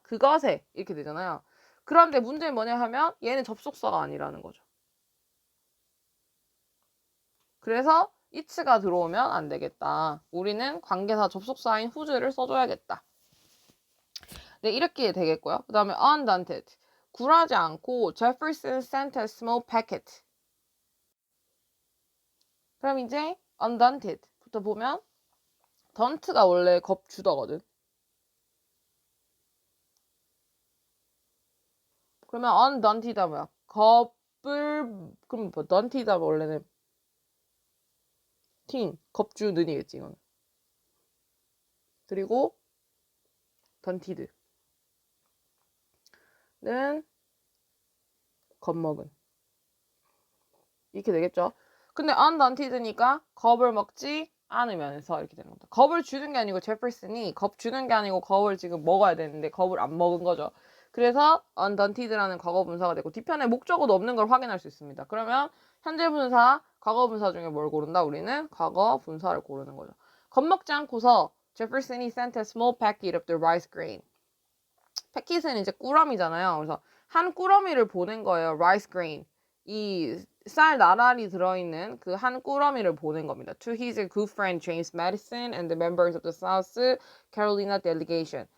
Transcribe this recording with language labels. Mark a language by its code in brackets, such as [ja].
[ko] 그것에 이렇게 되잖아요. 그런데 문제는 뭐냐 하면 얘는 접속사가 아니라는 거죠. 그래서 it가 들어오면 안 되겠다. 우리는 관계사 접속사인 whose를 써줘야겠다. 네, 이렇게 되겠고요. [en] 그 다음에 undaunted. [ko] 굴하지 않고 [en] Jefferson sent a small packet. [ko] 그럼 이제 undaunted부터 보면 daunt가 원래 겁주더거든. 그러면 undaunted가 뭐야? 겁을 그럼 뭐 daunted가 원래는 겁주는이겠지 이거는. 그리고 daunted는 겁먹은 이렇게 되겠죠. 근데 undaunted니까 겁을 먹지 않으면서 이렇게 되는 겁니다. 겁을 주는 게 아니고 제퍼슨이 겁 주는 게 아니고 겁을 지금 먹어야 되는데 겁을 안 먹은 거죠. 그래서 undaunted라는 과거 분사가 되고 뒤편에 목적어도 없는 걸 확인할 수 있습니다. 그러면 현재 분사, 과거 분사 중에 뭘 고른다? 우리는 과거 분사를 고르는 거죠. 겁먹지 않고서 제퍼슨이 [en] sent a small packet of the rice grain. [ko] 패킷은 이제 꾸러미잖아요. 그래서 한 꾸러미를 보낸 거예요. [en] rice grain. [ko] 이 쌀 나란히 들어있는 그 한 꾸러미를 보낸 겁니다. [en] To his good friend James Madison and the members of the South Carolina delegation.